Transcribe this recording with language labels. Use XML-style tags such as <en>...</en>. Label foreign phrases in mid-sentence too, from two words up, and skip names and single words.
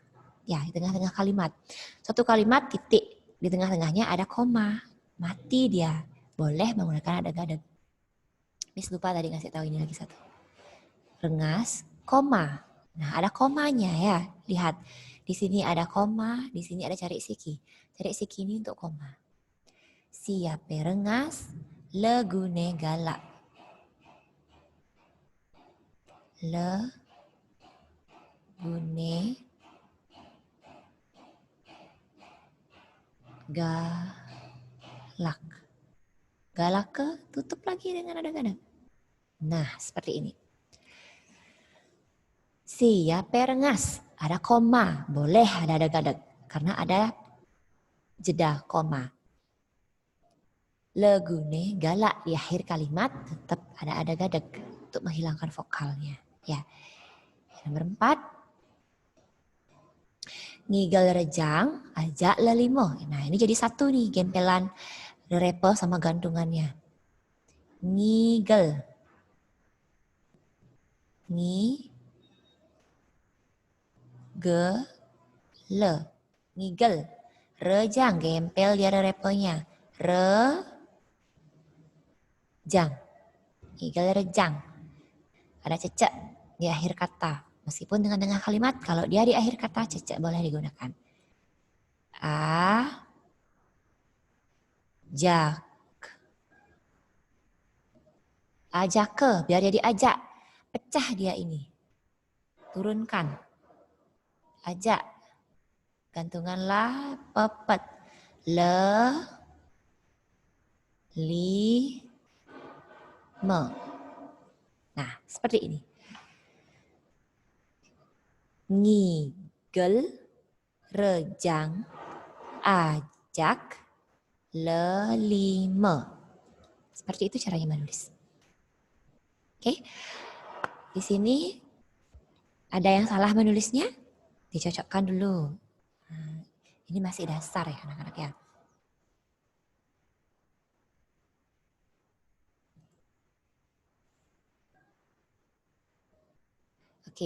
<id>Ya, di tengah-tengah kalimat. Suatu kalimat titik, di tengah-tengahnya ada koma. Mati dia. Boleh menggunakan ada gadeg. Miss lupa tadi ngasih tahu ini lagi satu. Rengas, koma. Nah, ada komanya ya. Lihat, di sini ada koma, di sini ada cari siki. Cari siki ini untuk koma.</id> <ban>Siape rengas, legune galak. Legune galak.</ban> <id>Galak ke tutup lagi dengan ada gadeg. Nah, seperti ini.</id> <ban>Siape rengas,</ban> <id>ada koma, boleh ada gadeg karena ada jeda koma.</id> <ban>Legune galak,</ban> <id>di akhir kalimat tetap ada gadeg untuk menghilangkan vokalnya. Ya. Nomor 4.</id> <ban>Ngigel rejang, ajak lelimo.</ban> <id>Nah, ini jadi satu nih gempelan repo sama gantungannya.</id> <ban>Ngigel. Ngigel.</ban> <id>Rejang, gempel di ada reponya.</id> <ban>Rejang. Ngigel rejang.</ban> <id>Ada cecek di akhir kata. Meskipun dengan tengah kalimat, kalau dia di akhir kata, cecek boleh digunakan. Ajak ke, biar dia diajak. Pecah dia ini. Turunkan. Ajak. Gantunganlah pepet. Nah, seperti ini.</id> <ban>ngigel, rejang, ajak, lelime.</ban> <id>Seperti itu caranya menulis. Oke. Di sini ada yang salah menulisnya? Dicocokkan dulu. Nah, ini masih dasar ya anak-anak ya. Oke.</id>